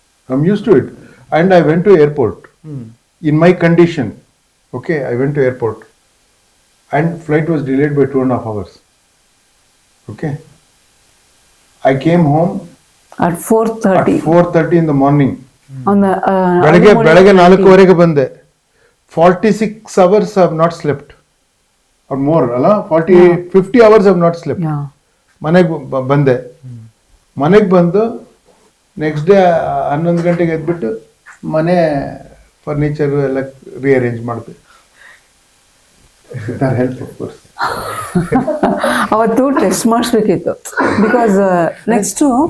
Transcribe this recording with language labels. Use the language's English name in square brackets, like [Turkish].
[English] I am used to it and I went to airport in my condition. Okay, I went to airport and flight was delayed by 2.5 hours. Okay, I came home at 4:30 in the morning. On the [Kannada] ಬೆಳಗ್ಗೆ 4:00 ಬಂದೆ. [English] 46 hours I have not slept or more, ಅಲ್ಲ 50 hours I have not slept. [Kannada] ಮನೆಗೆ ಬಂದೆ. ಮನೆಗೆ ಬಂದು next day 11 ಗಂಟೆಗೆ ಎದ್ಬಿಟ್ಟು ಮನೆ ಫರ್ನಿಚರು ಎಲ್ಲ ರಿಅರೇಂಜ್ ಮಾಡಿದೆ. [English] Help of course. [Kannada] ಅವತ್ತು ಟೆಸ್ಟ್ ಮಾಡಿಸ್ಬೇಕಿತ್ತು. Because next